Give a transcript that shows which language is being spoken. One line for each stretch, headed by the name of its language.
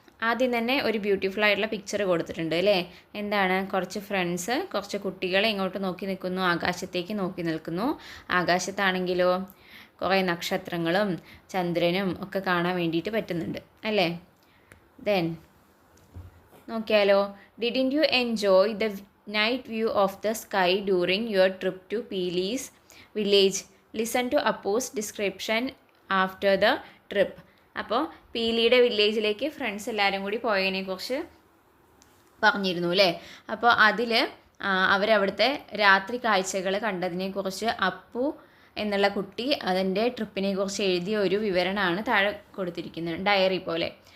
Malayalam: ആദ്യം തന്നെ ഒരു ബ്യൂട്ടിഫുൾ ആയിട്ടുള്ള പിക്ചർ കൊടുത്തിട്ടുണ്ട് അല്ലേ. എന്താണ്, കുറച്ച് ഫ്രണ്ട്സ്, കുറച്ച് കുട്ടികൾ ഇങ്ങോട്ട് നോക്കി നിൽക്കുന്നു, ആകാശത്തേക്ക് നോക്കി നിൽക്കുന്നു. ആകാശത്താണെങ്കിലോ കുറേ നക്ഷത്രങ്ങളും ചന്ദ്രനും ഒക്കെ കാണാൻ വേണ്ടിയിട്ട് പറ്റുന്നുണ്ട് അല്ലേ. ദെൻ നോക്കിയാലോ.
English: Didn't you enjoy the night view of the sky during your trip to Peely's village? Listen to Appu's description after the trip.
Malayalam: അപ്പോൾ പീലിയുടെ വില്ലേജിലേക്ക് ഫ്രണ്ട്സ് എല്ലാവരും കൂടി പോയതിനെക്കുറിച്ച് പറഞ്ഞിരുന്നു അല്ലേ. അപ്പോൾ അതിൽ അവരവിടുത്തെ രാത്രി കാഴ്ചകൾ കണ്ടതിനെക്കുറിച്ച് അപ്പു എന്നുള്ള കുട്ടി അതിൻ്റെ ട്രിപ്പിനെ കുറിച്ച് എഴുതിയ ഒരു വിവരണമാണ് താഴെ കൊടുത്തിരിക്കുന്നത്, ഡയറി പോലെ.